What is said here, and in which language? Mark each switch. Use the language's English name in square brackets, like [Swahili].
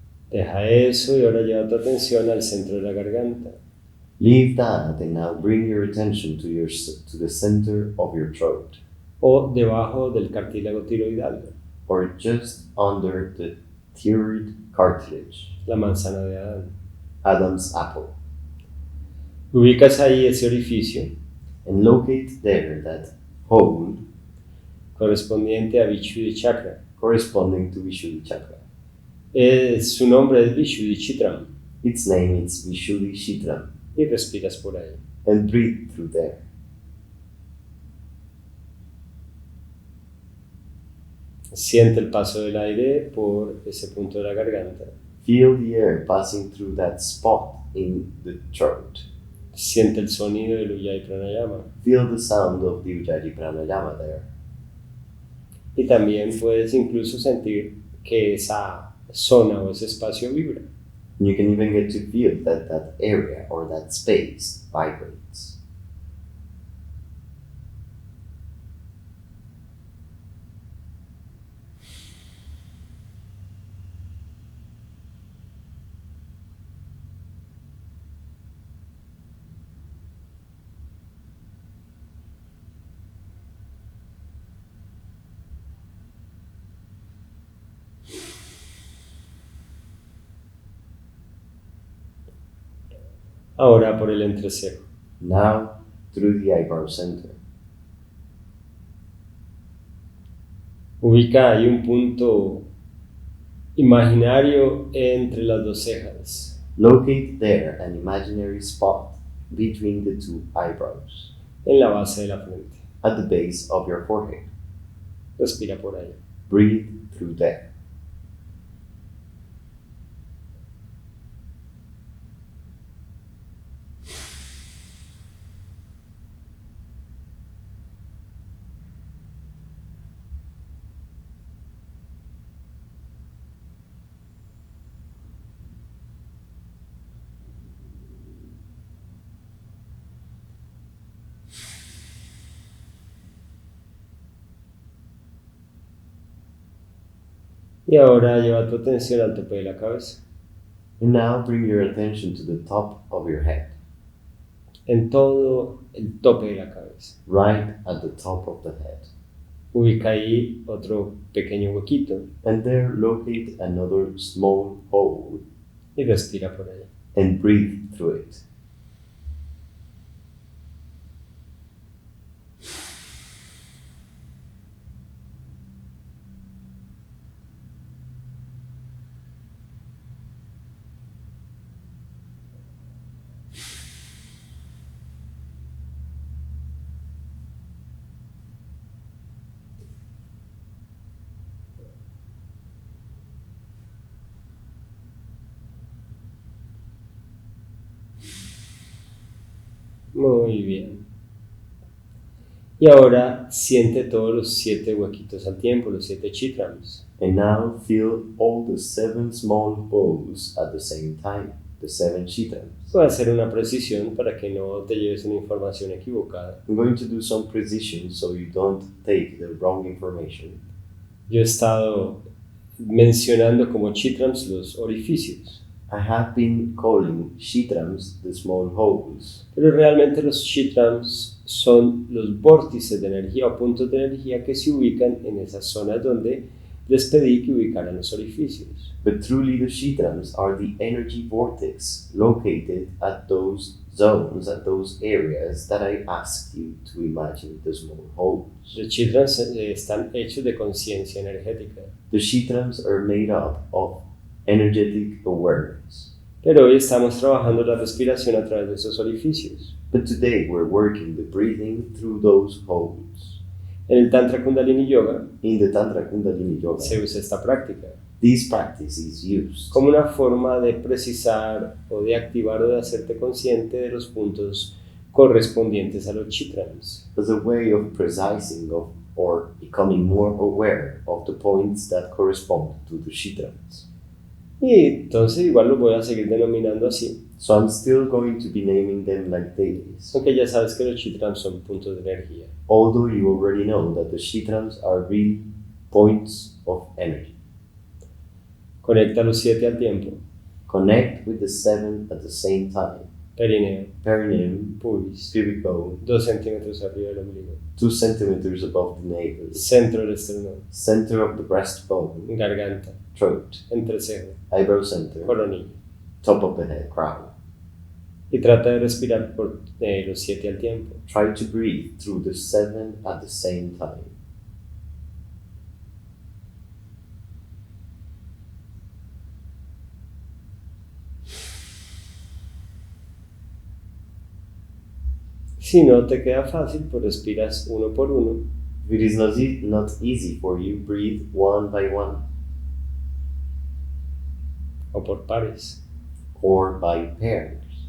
[Spanish] Deja eso y ahora lleva tu atención al centro de la garganta. [English] Leave that and now bring your attention to the center of your throat, [Spanish] O debajo del cartílago tiroidal, [English] or just under the thyroid cartilage, [Spanish] la manzana de Adán. [English] Adam's apple, [Spanish] Ubicas ahí ese orificio [English] and locate there that hole [Spanish] correspondiente a Vishuddhi chakra. [English] corresponding to Vishuddhi chakra. [Spanish] Su nombre es Vishuddhi chitram. [English] Its name is Vishuddhi chakra, [Spanish] Y respiras por ahí. [English] and breathe through there. [Spanish] Siente el paso del aire por ese punto de la garganta. [English] Feel the air passing through that spot in the throat. [Spanish] Siente el sonido del Ujjayi pranayama. [English] Feel the sound of the Ujjayi pranayama there. [Spanish] Y también puedes incluso sentir que esa zona o ese espacio vibra. [English] And you can even get to feel that that area or that space vibrates. [Spanish] Ahora por el entrecejo. [English] Now through the eyebrow center. [Spanish] Ubica ahí un punto imaginario entre las dos cejas. [English] Locate there an imaginary spot between the two eyebrows, [Spanish] En la base de la frente. [English] at the base of your forehead. [Spanish] Respira por ahí. [English] Breathe through there. [Spanish] Y ahora lleva tu atención al tope de la cabeza. [English] And now bring your attention to the top of your head, [Spanish] En todo el tope de la cabeza. [English] right at the top of the head. [Spanish] Ubica ahí otro pequeño huequito [English] And there locate another small hole [Spanish] y respira por ahí. [English] and breathe through it. [Spanish] Muy bien. Y ahora siente todos los 7 huequitos al tiempo, los 7 chakrams. [English] And now feel all the 7 small holes at the same time, the 7 chakras. [Spanish] Voy a hacer una precisión para que no te lleves una información equivocada. [English] I'm going to do some precision so you don't take the wrong information. [Spanish] Yo he estado mencionando como chakrams los orificios, [English] I have been calling chitrams the small holes, [Spanish] pero realmente los chakrams son los vórtices de energía o puntos de energía que se ubican en esas zonas donde les pedí que ubicaran los orificios. [English] but truly the chitrams are the energy vortex located at those zones, at those areas that I asked you to imagine the small holes. [Spanish] Los chakrams están hechos de conciencia energética, [English] The chitrams are made up of energetic awareness. [Spanish] pero hoy estamos trabajando la respiración a través de esos orificios. [English] But today we're working the breathing through those holes. [Spanish] En el Tantra Kundalini Yoga [English] In the Tantra Kundalini Yoga, [Spanish] se usa esta práctica [English] this practice is used [Spanish] como una forma de precisar o de activar o de hacerte consciente de los puntos correspondientes a los chakrams. [English] as a way of precising of or becoming more aware of the points that correspond to the chitrams. [Spanish] Y entonces igual los voy a seguir denominando así, [English] So I'm still going to be naming them like they is. [Spanish] aunque ya sabes que los chakrams son puntos de energía. [English] Although you already know that the chitrams are real points of energy. [Spanish] Conecta los 7 al tiempo. [English] Connect with the 7 at the same time. [Spanish] Perineo, [English] Perineum, [Spanish] pubis, [English] pubic bone, [Spanish] 2 centímetros arriba del ombligo, [English] 2 centimeters above the navel, [Spanish] centro del esternón, [English] center of the breastbone, [Spanish] garganta, [English] throat, [Spanish] entrecejo, [English] eyebrow center, [Spanish] coronilla. [English] top of the head, crown. [Spanish] Y trata de respirar por los 7 al tiempo. [English] Try to breathe through the 7 at the same time. [Spanish] Si no te queda fácil, pues respiras uno por uno. [English] If it is not easy for you, breathe one by one [Spanish] O por pares. [English] or by pairs.